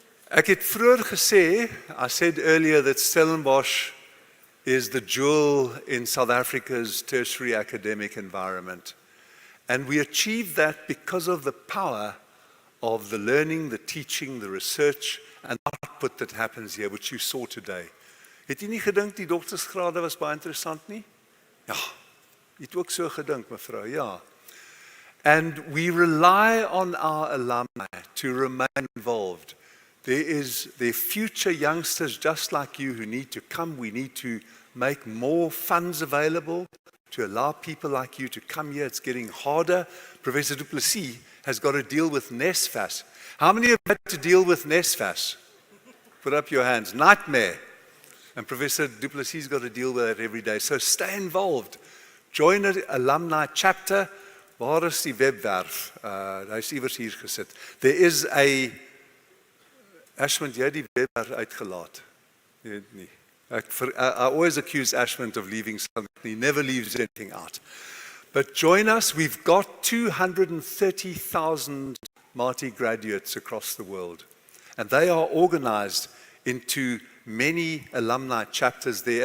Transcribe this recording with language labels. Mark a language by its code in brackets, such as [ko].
[af] Ek het vroeër gesê, [en] I said earlier that Stellenbosch is the jewel in South Africa's tertiary academic environment. And we achieved that because of the power of the learning, the teaching, the research, and the output that happens here, which you saw today. [af] Het jy nie gedink die doktersgrade was baie interessant nie? Ja, jy het ook so gedink, mevrou, ja. [en] And we rely on our alumni to remain involved. There are future youngsters just like you who need to come. We need to make more funds available to allow people like you to come here. It's getting harder. Professor Du Plessis has got to deal with NSFAS. How many have had to deal with NSFAS? Put up your hands. Nightmare. And Professor Du Plessis has got to deal with that every day. So stay involved. Join an alumni chapter. [af] Waar is die webwerf? Hy is iewers hier gesit. [en] There is a [af] Ashmond, jy het die webwerf uitgelaat. Nee. [en] I always accuse Ashmond of leaving something. He never leaves anything out. But join us. We've got 230,000 Marty graduates across the world. And they are organized into many alumni chapters there.